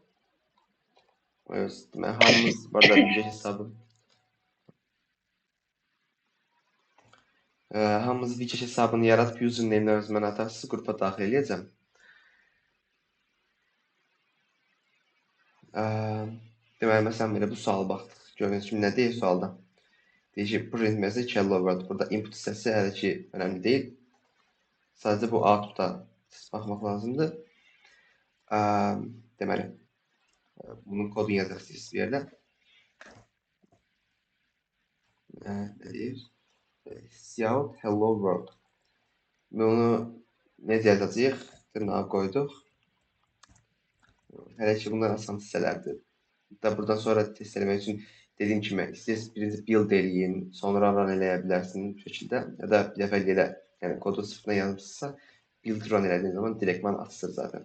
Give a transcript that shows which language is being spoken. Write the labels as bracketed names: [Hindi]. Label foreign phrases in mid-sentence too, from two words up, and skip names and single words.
[Azerbaijani] Hamımız burada bir hesabı hamımız Witch hesabını yaradıb username-lə özümə atarsız qrupa daxil edəcəm. Deməli, məsələn, belə bu sualı baxdıq. Gördüyünüz kimi nə deyir sualda? Deyir ki, [English] print message hello world. [Azerbaijani] Burada input hissəsi hələ ki, önəmli deyil. Sadəcə bu output-a baxmaq lazımdır. Deməli, bunun kodunu yazırsınız bir yerdə. Nə deyir? [English] Cout hello world. [Azerbaijani] Bunu necə yazacağıq? Dırnağa qoyduq. Hələ ki, bunlar asan hissələrdir. Hatta buradan sonra test eləmək üçün dediyim kimi, istəyirsiniz birinci build eləyin, sonra run eləyə bilərsiniz bu şəkildə. Ya da bir dəfə elə, yəni kodu sıfırdan yazmışsınızsa, [English] build run [Azerbaijani] elədiyiniz zaman direktman açılır zaten.